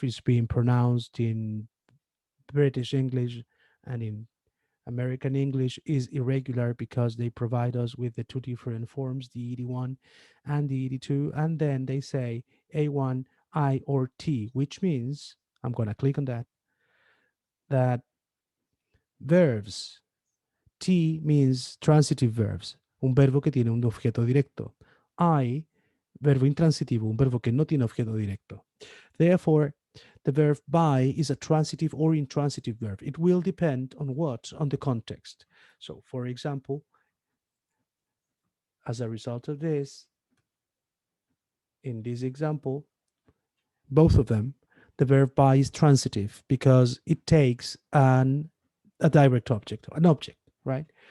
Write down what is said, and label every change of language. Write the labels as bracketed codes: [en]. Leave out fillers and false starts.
[en] It's being pronounced in British English and in American English is irregular because they provide us with the two different forms, the ED1 and the ED2, and then they say A1, I, or T, which means I'm going to click on that verbs. T means transitive verbs, [es] un verbo que tiene un objeto directo. I, verbo intransitivo, un verbo que no tiene objeto directo. [en] Therefore, the verb buy is a transitive or intransitive verb. It will depend on what? On the context. So, for example, as a result of this, in this example, both of them, the verb buy is transitive because it takes a direct object, an object, right?